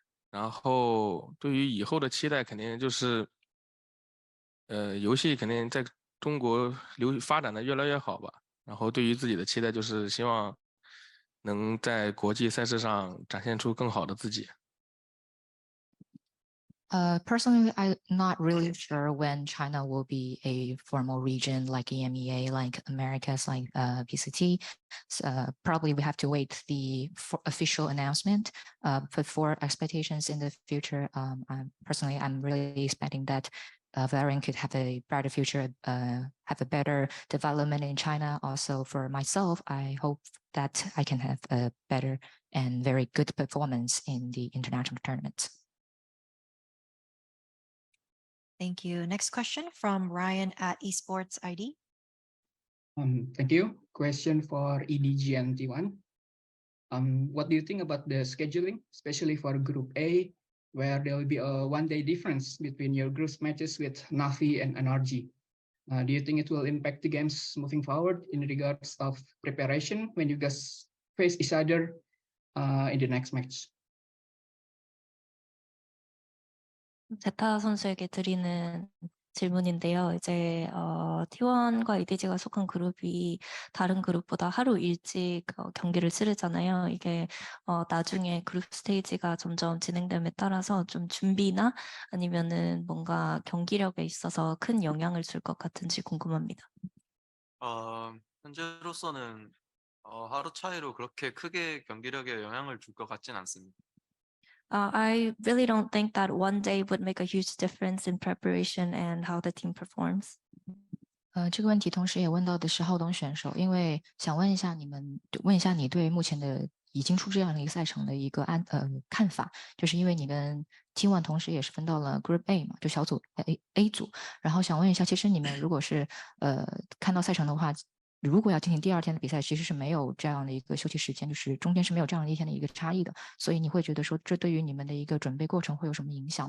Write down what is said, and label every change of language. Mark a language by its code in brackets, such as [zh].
[zh] 然后对于以后的期待，肯定就是，游戏肯定在中国发展的越来越好吧。然后对于自己的期待，就是希望能在国际赛事上展现出更好的自己。 [en] Personally, I'm not really sure when China will be a formal region like EMEA, like Americas, like PCT. Probably we have to wait the official announcement. But for expectations in the future, personally, I'm really expecting that Valorant could have a brighter future, have a better development in China. Also, for myself, I hope that I can have a better and very good performance in the international tournaments. Thank you. Next question from Ryan at Esports ID. Thank you. Question for EDG and T1. What do you think about the scheduling, especially for Group A, where there will be a one-day difference between your group matches with NaVi and NRG? Do you think it will impact the games moving forward in regards of preparation when you guys face each other in the next match? [ko] 제타 선수에게 드리는 질문인데요. 이제 T1과 EDG가 속한 그룹이 다른 그룹보다 하루 일찍 경기를 치르잖아요. 이게 나중에 그룹 스테이지가 점점 진행됨에 따라서 좀 준비나 아니면은 뭔가 경기력에 있어서 큰 영향을 줄 것 같은지 궁금합니다. 현재로서는 하루 차이로 그렇게 크게 경기력에 영향을 줄 것 같진 않습니다. [en] I really don't think that one day would make a huge difference in preparation and how the team performs. [zh] 这个问题同时也问到的是浩东选手，因为想问一下你对目前的已经出这样的一个赛程的一个看法，就是因为你跟 T1 同时也是分到了 Group A 嘛，就小组 A 组，然后想问一下，其实你们如果是看到赛程的话，如果要进行第二天的比赛，其实是没有这样的一个休息时间，就是中间是没有这样的一天的一个差异的，所以你会觉得说，这对于你们的一个准备过程会有什么影响？